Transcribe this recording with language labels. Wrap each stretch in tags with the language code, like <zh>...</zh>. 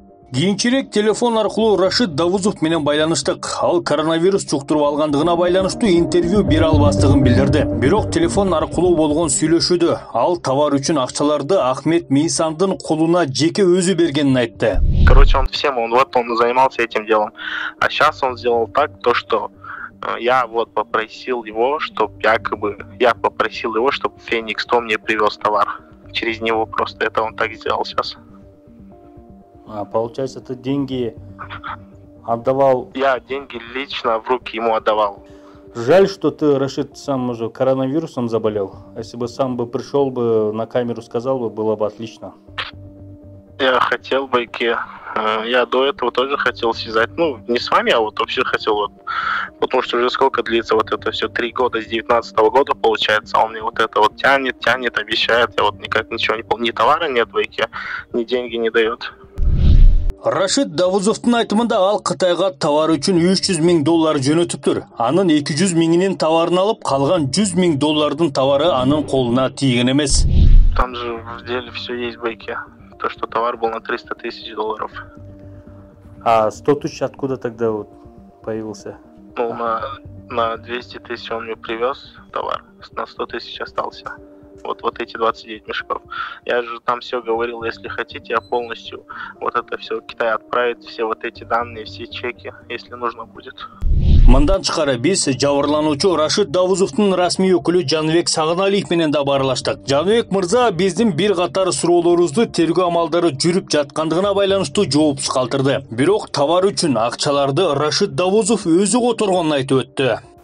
<ky>Кийинчерээк телефон аркылуу Рашид Давузов менен байланыштык. Ал коронавирус жуктуруп алгандыгына байланыштуу интервью бере албастыгын билдирди. Бирок телефон аркылуу болгон сүйлөшүүдө ал товар үчүн акчаларды Ахмет Мейсандын колуна жеке өзү бергенин айтты.</ky> <ru>Короче, он занимался этим делом. А сейчас он сделал так, то что я вот попросил его, чтобы Феникс Том мне привез товар. Через него просто это он так сделал сейчас. А получается, ты деньги отдавал? Я деньги лично в руки ему отдавал. Жаль, что ты, Рашид, сам уже коронавирусом заболел. Если бы сам бы пришел бы на камеру, сказал бы, было бы отлично. Я хотел бы, я до этого тоже хотел связать, не с вами, а вот вообще хотел, потому что уже сколько длится вот это все, 3 года, с 19-го года получается, а он мне вот это вот тянет, обещает, я вот никак ничего не помню, ни товара нет в Байке, ни деньги не дает.</ru> <ky>Рашид Давузовдун айтымында ал Кытайга товар үчүн $300,000 жөнөтүптүр. Анын 200 миңинин товарын алып, калган $100,000 товары анын колуна тийген эмес.</ky> <ru>Там же в деле все есть в Байке. То, что товар был на $300 000. А 100 000 откуда тогда вот появился? На 200 000 он мне привез товар, на 100 000 остался. Вот эти 29 мешков. Я же там все говорил, если хотите, я полностью вот это все в Китай отправить, все вот эти данные, все чеки, если нужно будет.</ru> <ky>Мындан тышкары биз жабырлануучу Рашид Давузовдун расмий өкүлү Жаныбек Сагыналиев менен да баарлаштык. Жаныбек мырза биздин бир катар суроолорубузду тергөө амалдары жүрүп жаткандыгына байланыштуу жоопсуз калтырды. Бирок товар үчүн акчаларды Рашид Давузов өзү которгонун айтып өттү.</ky>